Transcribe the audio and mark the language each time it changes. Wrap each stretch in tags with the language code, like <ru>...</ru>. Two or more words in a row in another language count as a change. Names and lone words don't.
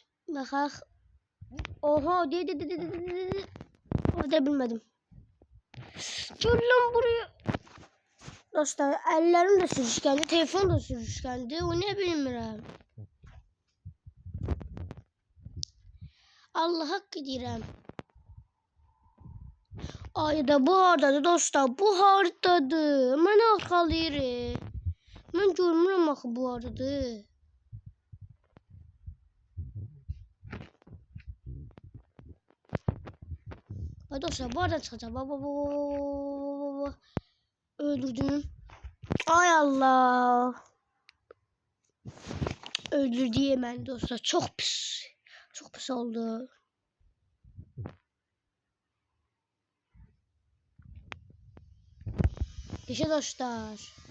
<tr>Bakak. Oho de. Orada bilmedim. Gel lan buraya. Dostlar ellerim de sürüşkendi.</tr> <az>Telefon da sürüşkendi. O ne bilmirəm. Allah hakkı deyirəm. Ayda bu hardadır dostlar. Bu hardadır. Mən arxalayırım. Mən görmürəm axı bu hardadır. Ay dostlar</az> <tr>bu aradan çıkacağım.</tr> <az>Öldürdüm. Ay Allah.</az> <tr>Öldürdü hemen dostlar.</tr> <az>Çok pis oldu. Yaşa dostlar.</az>